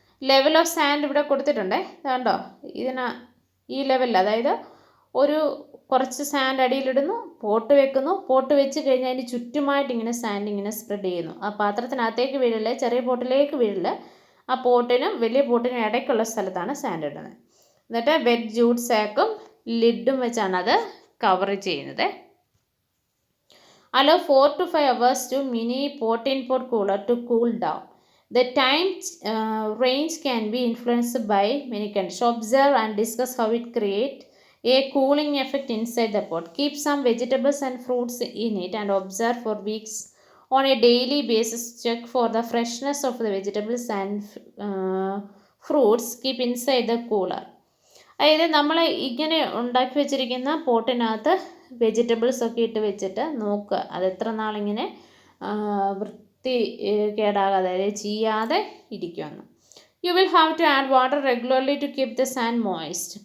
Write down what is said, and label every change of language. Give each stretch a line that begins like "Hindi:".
Malayalam: Level of sand ഇവിടെ കൊടുത്തിട്ടുണ്ടേ, കണ്ടോ, ഈ ലെവലിൽ, അതായത് ഒരു കുറച്ച് സാൻഡ് അടിയിലിടുന്നു, പോട്ട് വെക്കുന്നു, പോട്ട് വെച്ച് കഴിഞ്ഞാൽ അതിന് ചുറ്റുമായിട്ട് ഇങ്ങനെ സാൻഡ് ഇങ്ങനെ സ്പ്രെഡ് ചെയ്യുന്നു. ആ പാത്രത്തിനകത്തേക്ക് വീഴില്ല, ചെറിയ പോട്ടിലേക്ക് വീഴില്ല, ആ പോട്ടിനും വലിയ പോട്ടിനും ഇടയ്ക്കുള്ള സ്ഥലത്താണ് സാൻഡ് ഇടുന്നത്. എന്നിട്ട് വെറ്റ് ജൂട്ട് സാക്കും ലിഡും വെച്ചാണ് അത് കവർ ചെയ്യുന്നത്.
English: Allow 4 to 5 hours to mini pot in pot cooler to cool down. The time range can be influenced by many conditions. Observe and discuss how it creates a cooling effect inside the pot. Keep some vegetables and fruits in it and observe for weeks on a daily basis. Check for the freshness of the vegetables and fruits. Keep inside the cooler.
Malayalam: അതായത് നമ്മൾ ഇങ്ങനെ ഉണ്ടാക്കി വെച്ചിരിക്കുന്ന പോട്ടിനകത്ത് vegetables ഒക്കെ ഇട്ട് വെച്ചിട്ട് നോക്കുക അത് എത്ര നാളിങ്ങനെ വൃത്തി കേടാകാതെ അതായത് ചെയ്യാതെ ഇരിക്കുമെന്ന്.
English: You will have to add water regularly to keep the sand moist.